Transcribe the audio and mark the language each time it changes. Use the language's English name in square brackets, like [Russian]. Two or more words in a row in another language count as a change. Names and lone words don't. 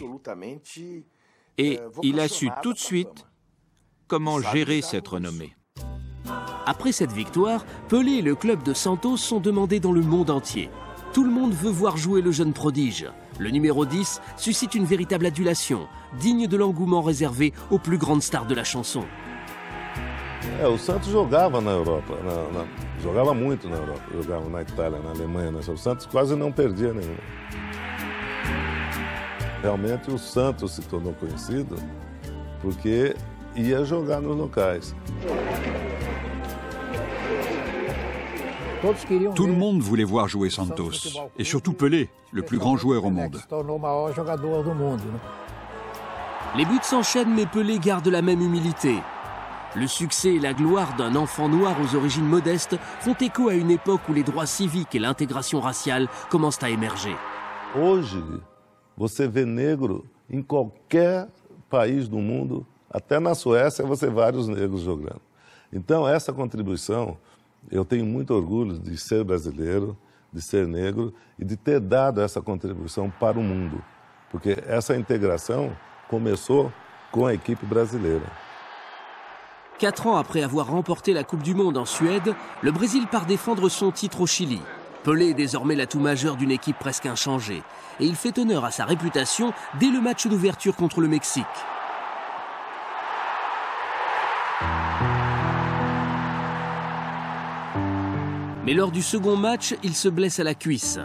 [French] Et il a su tout de suite comment gérer cette renommée. Après cette victoire, Pelé et le club de Santos sont demandés dans le monde entier. Tout le monde veut voir jouer le jeune prodige. Le numéro 10 suscite une véritable adulation, digne de l'engouement réservé aux plus grandes stars de la chanson. [Portuguese] O Santos jogava na Europa, jogava muito na Europa, jogava na Itália, na Alemanha. O Santos quase não perdia nenhuma. Realmente o Santos se tornou conhecido porque ia jogar nos locais. [French] Tout le monde voulait voir jouer Santos, et surtout Pelé, le plus grand joueur au monde. Les buts s'enchaînent, mais Pelé garde la même humilité. Le succès et la gloire d'un enfant noir aux origines modestes font écho à une époque où les droits civiques et l'intégration raciale commencent à émerger. [Portuguese] Hoje, você vê negro em qualquer país do mundo, até na Suécia você vê vários negros jogando. Então, essa contribuição, eu tenho muito orgulho de ser brasileiro, de ser negro e de ter dado essa contribuição para o mundo. Porque essa integração começou com a equipe brasileira. [French] 4 ans après avoir remporté la Coupe du Monde en Suède, le Brésil part défendre son titre au Chili. Pelé est désormais l'atout majeur d'une équipe presque inchangée. Et il fait honneur à sa réputation dès le match d'ouverture contre le Mexique. Mais lors du second match, il se blesse à la cuisse.